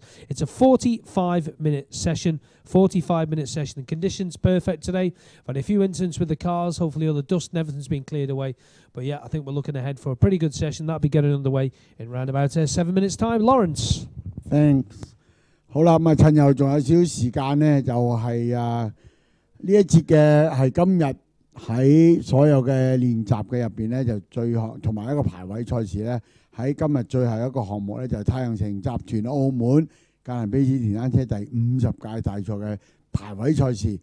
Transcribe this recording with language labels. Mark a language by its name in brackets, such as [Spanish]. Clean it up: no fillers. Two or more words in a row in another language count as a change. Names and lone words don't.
[English] It's a 45-minute session. 45-minute session. The conditions perfect today. But a few incidents with the cars. Hopefully all the dust and everything's been cleared away. But yeah, I think we're looking ahead for a pretty good session. That'll be getting underway in round about 7 minutes' time. Lawrence. Thanks。 [Cantonese] 好啦，咁啊，趁又仲有少少時間呢，就係呢一節嘅係今日喺所有嘅練習嘅入邊呢，就最後同埋一個排位賽事呢，喺今日最後一個項目呢，就係太陽城集團澳門格蘭披治電單車第50屆大賽嘅排位賽事。